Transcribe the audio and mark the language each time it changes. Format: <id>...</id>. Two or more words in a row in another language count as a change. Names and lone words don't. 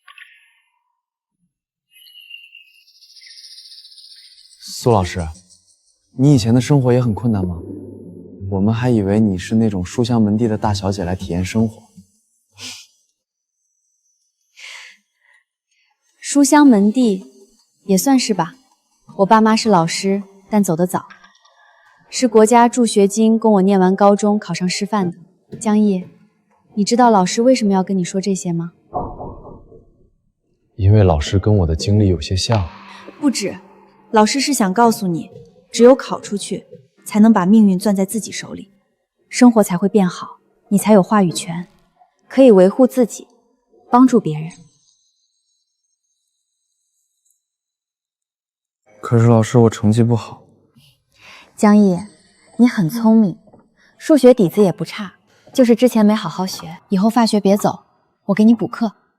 <zh>蘇老師，你以前的生活也很困難嗎？我們還以為你是那種書香門第的大小姐來體驗生活。書香門第也算是吧。我爸媽是老師，但走得早，是國家助學金供我念完高中考上师範的。江毅，你知道老師為什麼要跟你說這些嗎？因為老師跟我的經歷有些像。不止，老師是想告訴你，只有考出去，才能把命運攥在自己手裡，生活才会变好，你才有话語權，可以維護自己，幫助別人。可是老師，我成績不好。江毅，你很聰明，數學底子也不差，就是之前沒好好學，以後發學別走，我給你補課。</zh>